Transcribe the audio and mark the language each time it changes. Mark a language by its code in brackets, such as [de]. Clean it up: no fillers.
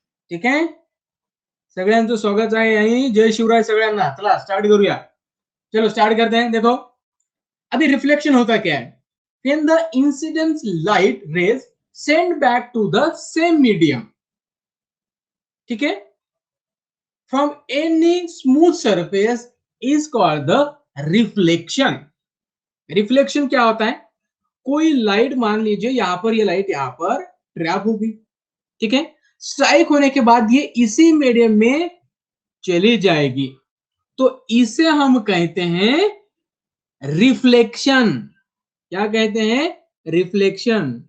[mr] ठीक आहे, सगळ्यांचं स्वागत आहे आणि जय शिवराय सगळ्यांना. चला स्टार्ट करूया. [hi] चलो स्टार्ट करते हैं. देखो अभी रिफ्लेक्शन होता क्या है? [en] when the incident light rays send back to the same medium, [hi] ठीक है, [en] from any smooth surface is called the reflection. [hi] Reflection क्या होता है? कोई लाइट मान लीजिए यहां पर, ये लाइट यहां पर ट्रैप होगी, ठीक है, स्ट्राइक होने के बाद ये इसी मीडियम में चली जाएगी, तो इसे हम कहते हैं रिफ्लेक्शन. क्या कहते हैं? रिफ्लेक्शन.